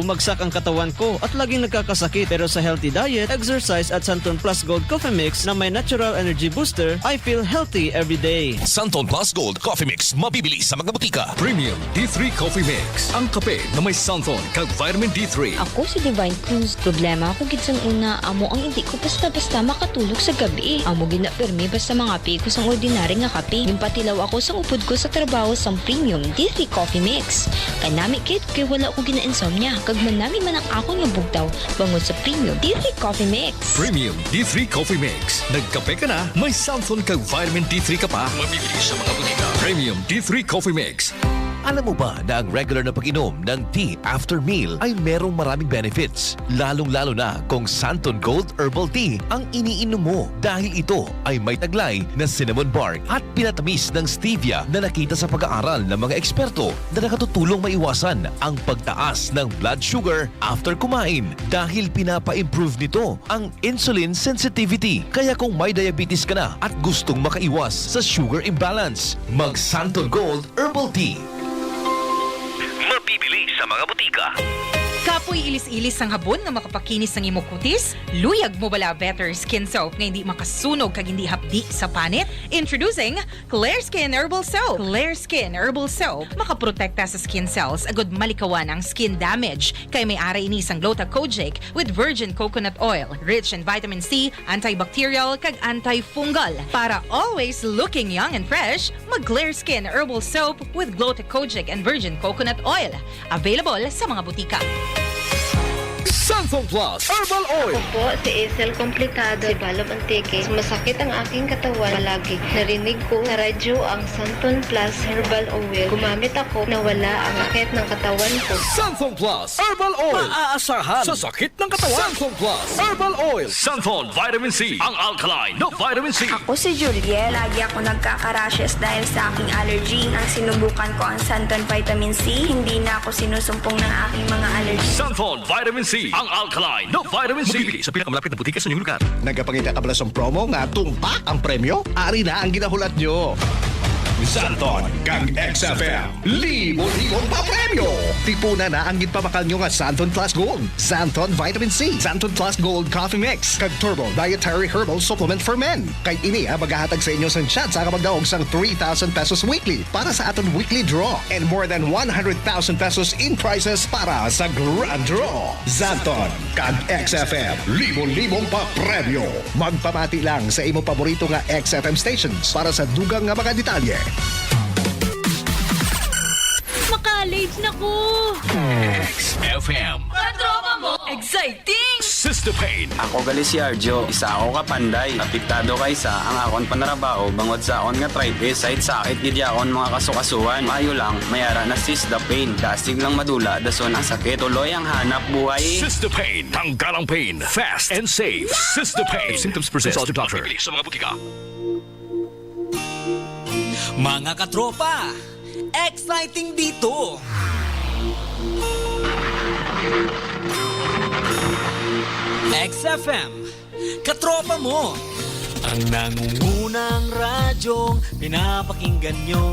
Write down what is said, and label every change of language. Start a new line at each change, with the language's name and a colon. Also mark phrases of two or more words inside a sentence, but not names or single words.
Filipino: bumagsak ang katawan ko at laging nagkakasakit. Pero sa
English: healthy diet,
Filipino: exercise at Santon Plus Gold Coffee Mix na may
English: natural energy booster, I feel healthy every day.
Filipino: Santon Plus Gold Coffee Mix, mabibili sa mga butika. Premium D3 Coffee Mix, ang kape na may Santon kag vitamin D3. Ako si Divine Cruz.
Hiligaynon: Problema ako gid sang una, amo ang hindi ko basta-basta makatulog sa gabi. Amo gid na permi basta mga pi ko sang ordinary nga kape. Gimpatilaw ako sang upod ko sa trabaho sang Premium D3 Coffee Mix. Kanami kit kay wala ko gina-insomnia. Kag manami man ang ako nga bugtaw bangod sa Premium D3 Coffee Mix. Premium D3 Coffee Mix. Nagkape ka na, may Santon kag vitamin D3 ka pa. Mabibili sa mga butika. Premium D3 Coffee Mix.
Filipino: Alam mo ba na ang regular na pag-inom ng tea
English: after meal
Filipino: ay merong maraming benefits? Lalong-lalo na kung Santon Gold Herbal Tea ang iniinom mo dahil ito ay may taglay na cinnamon bark at pinatamis ng stevia na nakita sa pag-aaral ng mga eksperto na nakatutulong maiwasan ang pagtaas ng
English: blood sugar
Filipino: after kumain dahil pinapa-improve nito ang
English: insulin sensitivity.
Filipino: Kaya kung may diabetes ka na at gustong makaiwas sa
English: sugar imbalance,
Filipino: mag Santon Gold Herbal Tea. Mabibili sa mga butika.
Hiligaynon: Kapoy ilis-ilis ang habon nga makapakinis ng imong kutis? Luyag mo bala Better Skin Soap nga hindi makasunog kag hindi hapdi sa panit? Introducing 𝐻𝐿 Herbal Soap. 𝐻𝐿 Herbal Soap makaprotekta sa
English: skin cells
Hiligaynon: agud malikawan ang
English: skin damage
Hiligaynon: kay may ara ini sang 𝐷𝐗𝐿𝐿
English: with virgin coconut oil, rich in vitamin C, antibacterial
Hiligaynon: kag antifungal.
English: Para always looking young and fresh,
Hiligaynon: mag 𝐻𝐿 Herbal Soap
English: with 𝐷𝐗𝐿 and virgin coconut oil.
Hiligaynon: Available sa mga butika. Santon Plus Herbal Oil.
Filipino: Ako po si Isel Komplikado, si Balom Antique. Masakit ang aking katawan palagi. Narinig ko na radyo ang Santon Plus Herbal Oil. Gumamit ako na wala ang sakit ng katawan ko. Santon Plus Herbal Oil. Maaasahan Sa sakit ng katawan. Santon Plus Herbal Oil. Santon Vitamin C, ang alkaline na vitamin C. Ako si Juliet. Lagi ako nagkaka-rashes dahil sa aking allergy. Nang sinubukan ko ang Santon Vitamin C, hindi na ako sinusumpong ng aking mga allergy. Santon Vitamin C, ang alkaline na vitamin C. Mabibili sa pinakamalapit na butika sa inyong lugar.
Hiligaynon: Nagapangita ka ba sa promo nga tumpak ang premyo? Ari na ang ginahulat nyo. Santon kang XFM, libo-libong pa-premyo. Tipuna na ang ginpamakal nyo nga Santon Plus Gold, Santon Vitamin C, Santon Plus Gold Coffee Mix, kag Turbo Dietary Herbal Supplement for Men. Kay ini magahatag sa inyo sang chance sa kapagdaog sang 3,000 pesos weekly para sa aton
English: weekly draw and more than 100,000 pesos in prizes
Hiligaynon: para sa Grand Draw. Santon kag XFM, libo-libong pa-premyo. Magpamati lang sa imo paborito nga XFM stations para sa dugang nga mga detalye. Maka-late na ko! XFM.
Filipino: Katropa mo! Exciting! Sister Pain.
Hiligaynon: Ako gali si Arjo, isa ako kapanday. Apektado kaysa ang akon panarabaho bangod sa akon nga arthritis. Side sakit gid akon mga kasukasuan. Mayo lang, mayara na Sister Pain. Dasig lang madula, dason ang sakit. Tuloy ang hanap buhay.
English: Sister Pain.
Filipino: Tanggal ang pain.
English: Fast and safe. Sister Pain. If symptoms persist, consult your doctor.
Filipino: Mabibili sa mga butika. Mga katropa, exciting dito! XFM, katropa mo! Ang nangungunang radyong pinapakinggan nyo.